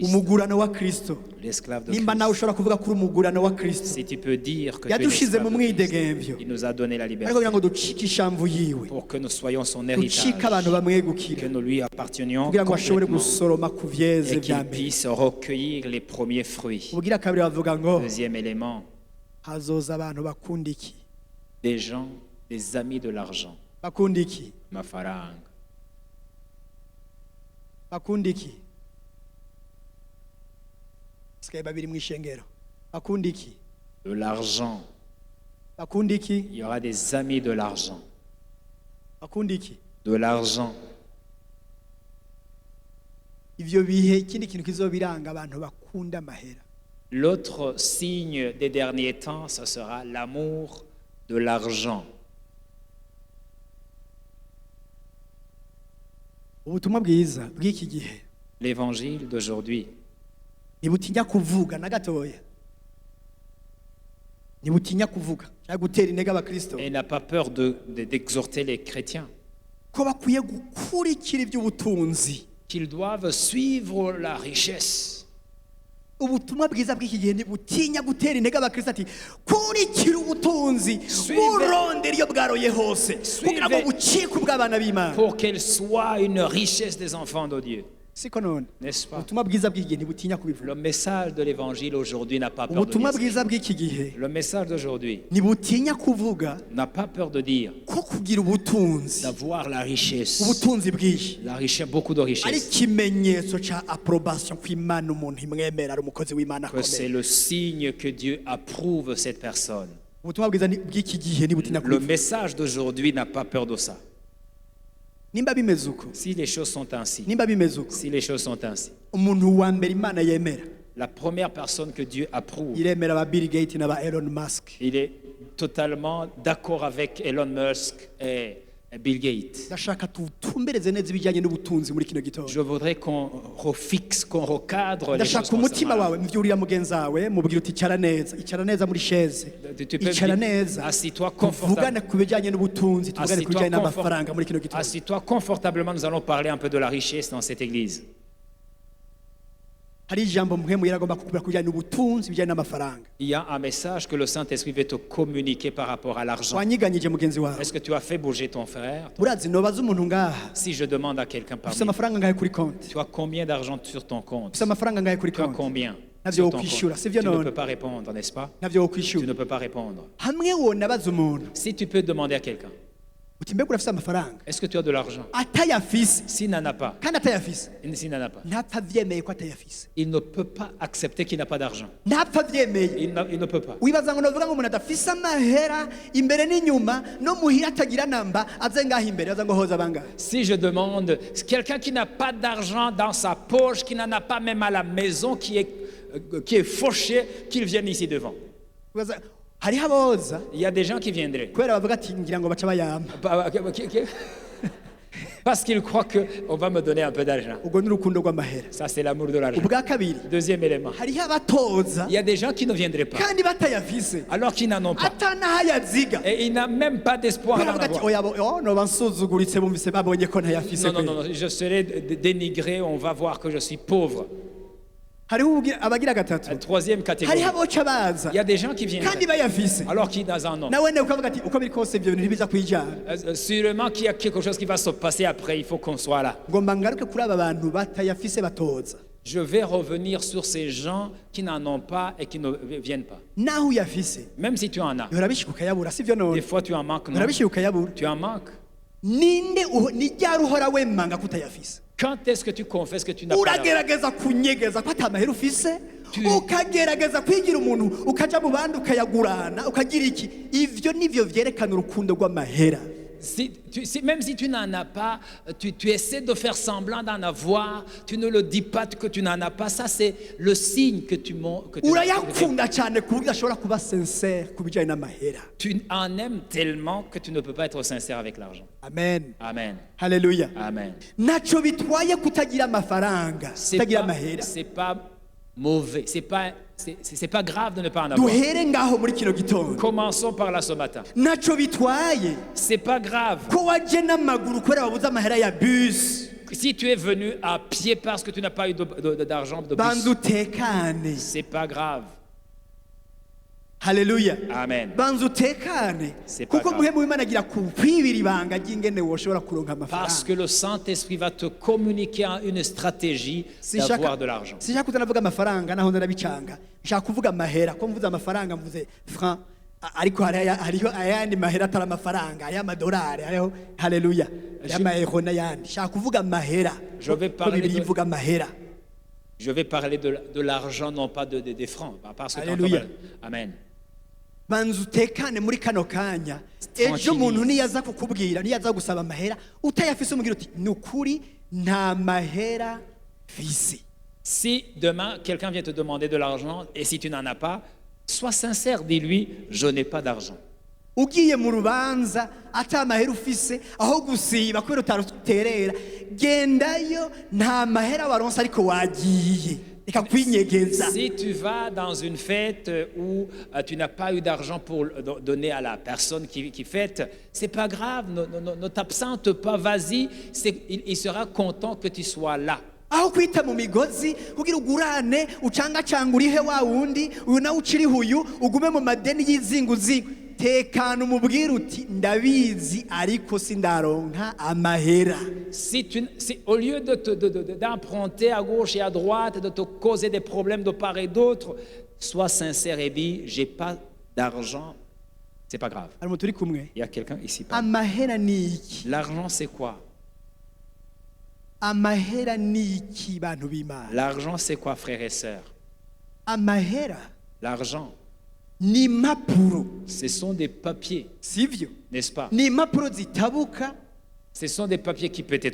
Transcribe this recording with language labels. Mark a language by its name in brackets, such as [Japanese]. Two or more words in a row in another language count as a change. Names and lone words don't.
[Rundi] Umugurano wa Kristo. [French] l'esclave de [Rundi] Nimba nawe [French] Christ. [Rundi] ushobora kuvuga kuri umugurano wa Kristo. [French] Si tu peux dire que tu es [Rundi] Yadushize mu [French] l'esclave de Christ, [Rundi] mwidegemvyo. [French] il nous a donné la [Rundi] Ariko [French] liberté [Rundi] kugira ngo ducike ishamvu yiwe. [French] pour que nous soyons son [Rundi] Ducike abantu [French] héritage, [Rundi] bamwegukira. [French] que nous lui appartenions [Rundi] Kugira ngo ashobore [French] complètement [Rundi] gusoroma ku vyeze [French] et [Rundi] vya [French] qu'il [Rundi] mbere. [French] puisse recueillir les premiers fruits. [Rundi] Ubugira kabiri bavuga ngo [French] Deuxième élément, [Rundi] hazoza abantu bakunda iki? [French] des gens, des amis de l'argent. [Rundi] Bakunda iki? Mafaranga. Bakunda iki? Sikaye babiri mu ishengero. Bakunda iki? [French] De l'argent. [Rundi] Bakunda iki? [French] Il y aura des amis de l'argent. [Rundi] Bakunda iki? [French] De l'argent. [Rundi] Ivyo bihe ikindi kintu kizobiranga abantu bakunda amahera. [French] L'autre signe des derniers temps, ce sera l'amour de l'argent. [Rundi] Ubutumwa bwiza bw'iki gihe [French] L'évangile d'aujourd'hui [Rundi] ntibutinya kuvuga na gatoya. Ntibutinya kuvuga cyangwa gutera intege abakristo [French] et n'a pas peur d'exhorter les chrétiens [Rundi] ko bakwiye gukurikira iby'ubutunzi. [French] qu'ils doivent suivre la richesse. [Rundi] Ubutumwa bwiza bw'iki gihe ntibutinya gutera intege abakristo ati kurikira ubutunzi [French] Suive- [Rundi] burondera iyo bwaroye hose kugira ngo bucike ubw'abana b'Imana. [French] Pour qu'elle soit une richesse des enfants de Dieu. [Rundi] Siko none [French] N'est-ce pas? [Rundi] ubutumwa bwiza bw'iki gihe ntibutinya kubivuga. [French] Le message de l'évangile aujourd'hui n'a pas peur de [Rundi] Ubutumwa [French] dire. [Rundi] bwiza bw'iki gihe [French] Le message d'aujourd'hui [Rundi] ntibutinya kuvuga [French] n'a pas peur de dire [Rundi] ko kugira ubutunzi [French] d'avoir la richesse. [Rundi] ubutunzi bwinshi [French] La richesse, beaucoup de [Rundi] ari [French] richesse. [Rundi] ikimenyetso ca approbation ko Imana umuntu imwemera ari umukozi w'Imana [French] Que c'est [Rundi] akomeye. [French] le signe que Dieu approuve cette personne. [Rundi] Ubutumwa bwiza bw'iki gihe ntibutinya [French] Le [Rundi] kubivuga. [French] message d'aujourd'hui n'a pas peur de ça. [Rundi] Nimba bimeze uko [French] Si les choses sont ainsi, [Rundi] nimba bimeze uko [French] si les choses sont ainsi, [Rundi] umuntu wa mbere Imana yemera [French] la première personne que Dieu approuve, [Rundi] iremera aba Bill Gates n'aba Elon Musk. [French] il est totalement d'accord avec Elon Musk et Bill Gates. [Rundi] Ndashaka tutumbereze neza ibijyanye n'ubutunzi muri kino gitondo. [French] Je voudrais qu'on refixe, qu'on recadre les choses [Rundi] Ndashaka umutima [French] concernant. [Rundi] wawe mvyurira mugenzi wawe mubwira uti icara neza muri chaise. [French] Tu peux [Rundi] Icara [French] dire, [Rundi] neza. [French] assis-toi [Rundi] Tuvugane ku bijyanye n'ubutunzi, tuvugane ku bijyanye n'amafaranga muri kino gitondo. [French] Assis-toi confortablement, nous allons parler un peu de la richesse dans cette église. [Rundi] Hari ijambo mpemu yaragomba kukubwira ku bijyanye n'ubutunzi bijyanye n'amafaranga. [French] Il y a un message que le Saint-Esprit veut te communiquer par rapport à l'argent. [Rundi] Wanyiganyije mugenzi wawe. [French] Est-ce que tu as fait bouger ton frère? [Rundi] Urazi nobaza umuntu ngaha. [French] Si je demande à quelqu'un [Rundi] Ufise [French] parmi nous, [Rundi] amafaranga ngahe kuri konti? [French] tu as combien d'argent sur ton compte? [Rundi] Ufise amafaranga ngahe kuri [French] Tu as [Rundi] konti? [French] combien [Rundi] Navyo [French] sur ton [Rundi] wokwishura, [French] compte? [Rundi] sivyo [French] Tu ne [Rundi] none? [French] peux pas répondre, n'est-ce pas? [Rundi] Navyo [French] Tu [Rundi] wokwishura. [French] ne peux pas répondre. [Rundi] Hamwe wonabaza umuntu. [French] Si tu peux demander à quelqu'un, [Rundi] uti mbega urafise amafaranga [French] Est-ce que tu as de l'argent? [Rundi] atayafise [French] S'il n'en a pas, [Rundi] kandi atayafise [French] s'il n'en a pas, [Rundi] ntapfa avyemeye ko atayafise [French] il ne peut pas accepter qu'il n'a pas d'argent. [Rundi] ntapfa avyemeye [French] Il ne peut pas. [Rundi] wibaza ngo novuga ngo umuntu adafise amahera imbere n'inyuma no muhira atagira namba aze ngaho imbere aza ngo hoza bangahe [French] Si je demande, quelqu'un qui n'a pas d'argent dans sa poche, qui n'en a pas même à la maison, qui est fauché, qu'il vienne ici devant. [Rundi] Wibaza, hariho aboza [French] Il y a des gens qui viendraient. [Rundi] kubera bavuga ati ngira ngo baca bayampa [French] Parce qu'ils croient qu'on va me donner un peu d'argent. [Rundi] ubwo ni urukundo rw'amahera [French] Ça, c'est l'amour de l'argent. [Rundi] ubwa kabiri [French] Deuxième élément. [Rundi] hariho abatoza [French] Il y a des gens qui ne viendraient pas, [Rundi] kandi batayafise [French] alors qu'ils n'en ont pas. [Rundi] atanahayaziga [French] Et il n'a même pas d'espoir d'en [Rundi] baravuga ati [French] avoir. [Rundi] oya noba nsuzuguritse bumvise babonye ko ntayafise [French] Non, non, [Rundi] kweri. [French] non, non, je serai dénigré, on va voir que je suis pauvre. [Rundi] hariho abagira gatatu [French] La troisième catégorie. [Rundi] hariho aboca baza [French] Il y a des gens qui [Rundi] kandi [French] viennent, [Rundi] bayafise [French] alors qu'ils n'en ont. [Rundi] nawe ne ukavuga ati uko biri kose ibyo bintu ntibiza kwijana [French] Sûrement qu'il y a quelque chose qui va se passer après, il faut qu'on soit là. [Rundi] ngomba ngaruke kuri aba bantu batayafise batoza [French] Je vais revenir sur ces gens qui n'en ont pas et qui ne viennent pas. [Rundi] naho uyafise [French] Même si tu en as. [Rundi] urabishika ukayabura sivyo [French] Des [Rundi] none [French] fois, tu en manques, non? [Rundi] urabishika ukayabura [French] Tu en manques. [Rundi] ninde ni ryari uhora wemanga kutayafise [French] Quand est-ce que tu confesses que tu n'as pas d'argent? [Rundi] uragerageza kunyegeza ko atamahera ufise ukagerageza kwigira umuntu ukaja mu bandi ukayagurana ukagira iki ivyo nivyo vyerekana urukundo rw'amahera [French] Même si tu n'en as pas, tu essaies de faire semblant d'en avoir, tu ne le dis pas que tu n'en as pas, ça c'est le signe que tu montres. [Rundi] urayakunda cyane ku buryo ashobora kuba sincere ku bijyanye n'amahera [French] Tu en aimes tellement que tu ne peux pas être sincère avec l'argent. [Rundi] amen [French] Amen. [Rundi] haleluya [French] Amen. [Rundi] ntacyo bitwaye kutagira amafaranga kutagira amahera [French] C'est pas mauvais, c'est pas grave de ne pas en avoir. [Rundi] duhere ngaho muri kino gitondo [French] Commençons par là ce matin. [Rundi] ntacyo bitwaye [French] C'est pas grave. [Rundi] ko waje n'amaguru kubera wabuze amahera ya bus [French] Si tu es venu à pied parce que tu n'as pas eu d'argent de [Rundi] banza [French] bus, [Rundi] utekane [French] c'est pas grave. [Rundi] haleluya [French] Amen. [Rundi] banza utekane [French] C'est pas [Rundi] kuko [French] grave. [Rundi] muhemu w'imana agira kwibira ibanga ry'ingene woshobora kuronka [French] Parce [Rundi] amafaranga [French] que le Saint-Esprit va te communiquer une stratégie d'avoir de l'argent. [Rundi] sinshaka kutanavuga amafaranga naho ndarabicanga nshaka kuvuga amahera ko mvuze amafaranga mvuze franc ariko hariho ayandi mahera atari amafaranga hariho amadolari hariho haleluya hariho amayero n'ayandi nshaka kuvuga amahera [French] Je vais [Rundi] ko [French] parler [Rundi] bibiri [French] de- [Rundi] ivuga amahera [French] Je vais parler de l'argent, non pas des francs. Parce que Alléluia. Amen. [Rundi] banza utekane muri kano kanya ejo [French] Tranquillise. [Rundi] umuntu niyaza kukubwira niyaza gusaba amahera utayafise umubwira uti ni ukuri nta mahera fise [French] Si demain, quelqu'un vient te demander de l'argent et si tu n'en as pas, sois sincère, dis-lui, je n'ai pas d'argent. [Rundi] ugiye mu rubanza ata mahera ufise aho gusiba kubera utaruterera gendayo nta mahera waronse ariko wagiye reka kwinyegeza [French] Si tu vas dans une fête où tu n'as pas eu d'argent pour donner à la personne qui fête, c'est pas grave, ne t'absente pas, vas-y, il sera content que tu sois là. [Rundi] aho kwita mu migozi kugira ugurane ucangacanga urihe wa wundi uyu nawe uciriho uyu ugume mu madeni y'izinguzingu tekana umubwire uti ndabizi ariko sindaronka amahera [French] Au lieu d'emprunter à gauche et à droite, de te causer des problèmes de part et d'autre, sois sincère et dis, j'ai pas d'argent, c'est pas grave. [Rundi] hari umuntu uri kumwe [French] Il y a quelqu'un ici. [Rundi] amahera ni iki [French] L'argent, c'est quoi? [Rundi] amahera ni iki bantu b'imana [French] L'argent, c'est quoi, frères et sœurs? [Rundi] amahera [French] L'argent, [Rundi] ni impapuro [French] ce sont des papiers, [Rundi] sivyo [French] n'est-ce pas? [Rundi] ni impapuro zitabuka [French] Ce sont des papiers qui peuvent être